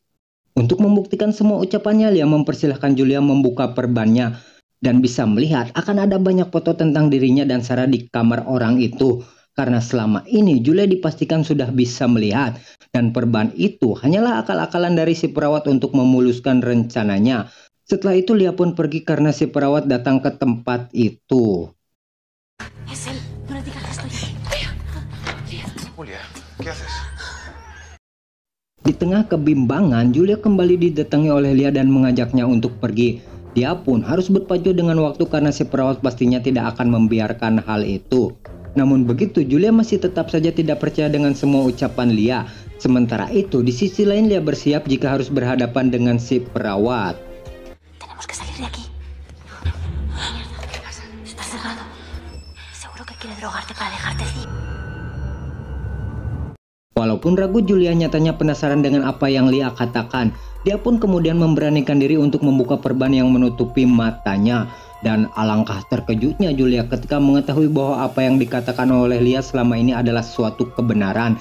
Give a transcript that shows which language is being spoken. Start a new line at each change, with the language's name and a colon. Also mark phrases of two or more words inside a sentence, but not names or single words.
Indonesian: Untuk membuktikan semua ucapannya, Lia mempersilahkan Julia membuka perbannya dan bisa melihat akan ada banyak foto tentang dirinya dan Sarah di kamar orang itu. Karena selama ini Julia dipastikan sudah bisa melihat dan perban itu hanyalah akal-akalan dari si perawat untuk memuluskan rencananya. Setelah itu Lia pun pergi karena si perawat datang ke tempat itu.
Spanish: Julia, ¿qué haces?
Indonesian: Di tengah kebimbangan, Julia kembali didatangi oleh Lia dan mengajaknya untuk pergi. Dia pun harus berpacu dengan waktu karena si perawat pastinya tidak akan membiarkan hal itu. Namun begitu, Julia masih tetap saja tidak percaya dengan semua ucapan Lia. Sementara itu, di sisi lain Lia bersiap jika harus berhadapan dengan si perawat.
Spanish: Tenemos que salir de aquí. ¿Qué pasa? Está cerrado. Seguro que quiere drogarte para dejarte así.
Indonesian: Walaupun ragu, Julia nyatanya penasaran dengan apa yang Lia katakan. Dia pun kemudian memberanikan diri untuk membuka perban yang menutupi matanya. Dan alangkah terkejutnya Julia ketika mengetahui bahwa apa yang dikatakan oleh Lia selama ini adalah suatu kebenaran.